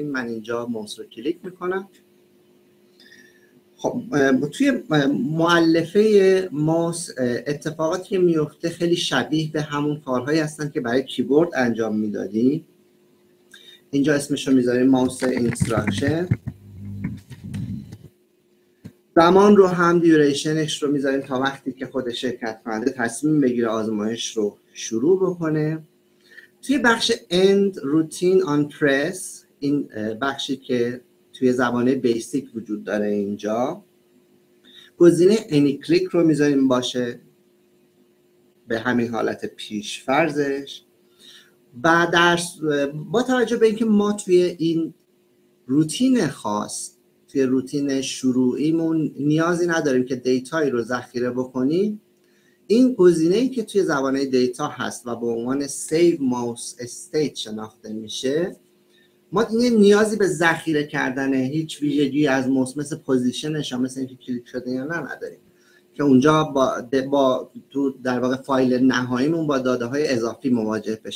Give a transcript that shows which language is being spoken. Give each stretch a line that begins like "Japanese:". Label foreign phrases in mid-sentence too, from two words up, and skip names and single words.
Persian: من اینجا ماوس رو کلیک میکنم. خب توی مؤلفه ماوس اتفاقاتی که میفته خیلی شبیه به همون کارهایی هستن که برای کیبورد انجام میدادیم. اینجا اسمش رو میذاریم
English: mouse instruction.
Persian: زمان رو هم دیوریشنش رو میذاریم تا وقتی که خود شرکت کننده تصمیم بگیره آزمایش رو شروع بکنه. توی بخش
English: end routine on press،
Persian: این بخشی که توی زبانه بیسیک وجود داره، اینجا گزینه
English: any click
Persian: رو میذاریم باشه به همین حالت پیش فرضش. و با توجه به اینکه ما توی این روتین خاص، توی روتین شروعیمون نیازی نداریم که دیتایی رو ذخیره بکنیم، این گزینه‌ای که توی زبانه دیتا هست و به عنوان
English: Save Mouse State
Persian: شناخته میشه، ما دیگه نیازی به ذخیره کردن هیچ ویژگی از ماوس مثل پوزیشنش یا مثل اینکه کلیک شده یا نه نداریم که اونجا با تو در واقع فایل نهاییمون با داده های اضافی مواجه بشیم.